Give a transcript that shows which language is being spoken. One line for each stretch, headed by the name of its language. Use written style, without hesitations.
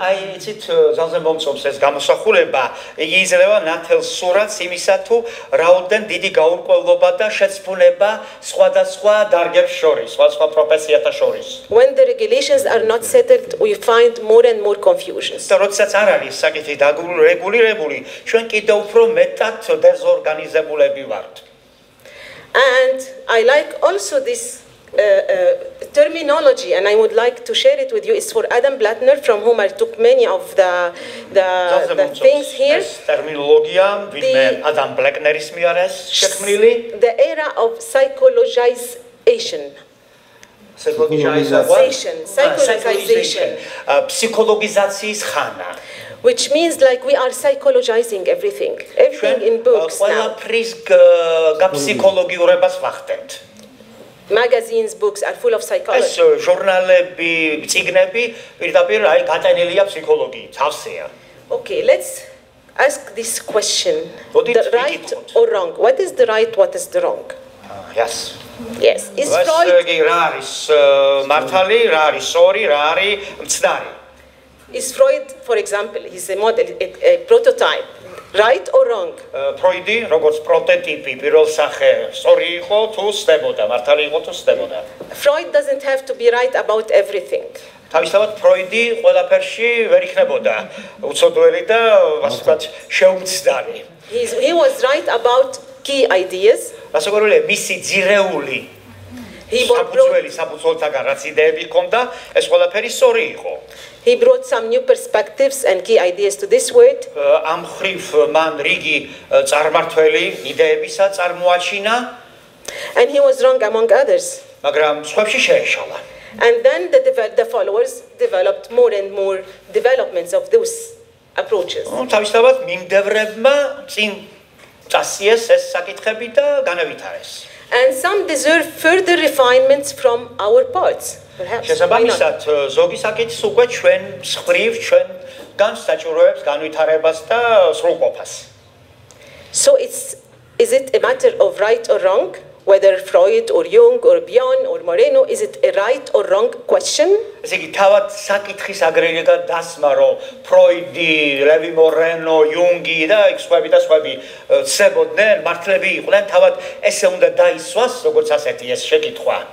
Georgian: აი იცით ძალზე მომწონს ეს გამოსახულება, იგი იძლევა ნათელ სურათს იმისა თუ რაოდენ დიდი გაურკვევლობა და შეცვლიება სხვადასხვა დარგებს შორის, სხვადასხვა პროფესიათა შორის.
English: when the regulations are not settled, we find more and more confusions.
Georgian: და როდესაც არ არის საკითხი რეგულირებული, ჩვენ კიდევ უფრო მეტად დეზორგანიზებულები ვართ.
English: And I like also this terminology, and I would like to share it with you. It's for Adam Blattner, from whom I took many of the things here.
Georgian: Terminologia, Adam Blattneris miares შექმნილი.
English: The era of psychologization. Psychologization.
Georgian: Psychologizācijas ხანა.
English: Which means like we are psychologizing everything in books now.
Georgian: ყველაფრის გაფსიქოლოგიურებას ვახდენთ.
English: Magazines, books are full of psychology.
Georgian: ეს ჟურნალები, წიგნები პირდაპირ აი გატენილია ფსიქოლოგიით, ავსეა.
English: Okay, let's ask this question. The right or wrong? What is the right, what is the wrong? Yes. Yes. Is Freud
Georgian: რა არის მართალი, რა არის სწორი, რა არის მცდარი?
English: Is Freud, for example, he's a model, a prototype, right or wrong?
Georgian: Freud-ი როგორც პროტოტიპი პირველ სახე სწორი იყო თუ სდებოდა, მართალი იყო თუ სდებოდა?
English: Freud doesn't have to be right about everything.
Georgian: თავისთავად ფროიდი ყველაფერში ვერ იქნებოდა უცოდველი და ასე ვთქვათ შეუმცდარი.
English: He was right about key ideas.
Georgian: რასაკვირველია მისი ძირეული საფუძველთაგან რაც იდეები ჰქონდა, ეს ყველაფერი სწორი იყო.
English: He brought some new perspectives and key ideas to this word.
Georgian: ამ ხრივ მან რიგი წარმართველი იდეებისა წარმოაჩინა.
English: And he was wrong among others.
Georgian: მაგრამ სხვებში შეეშალა.
English: And then the followers developed more and more developments of those approaches.
Georgian: თავისთავად მიმდევრებმა წინ წასიეს ეს საკითხები და განავითარეს.
English: And some deserve further refinements from our parts.
Georgian: შესაბამისად ზოგი საკითხს უკვე ჩვენ მხრივ ჩვენგან საჭიროებს განვითარებას და სრულყოფას.
English: So is it a matter of right or wrong? Whether Freud or Jung or Bion or Moreno, is it a right or wrong question?
Georgian: ესე იგი თავად საკითხის აგრეგატად დასმა რომ ფროიდი, ლევი მორენო, იუნგი და სხვები ცდებოდნენ, მართლები იყვნენ, თავად ესე უნდა დაისვას, როგორც ასეთი ეს შეკითხვა.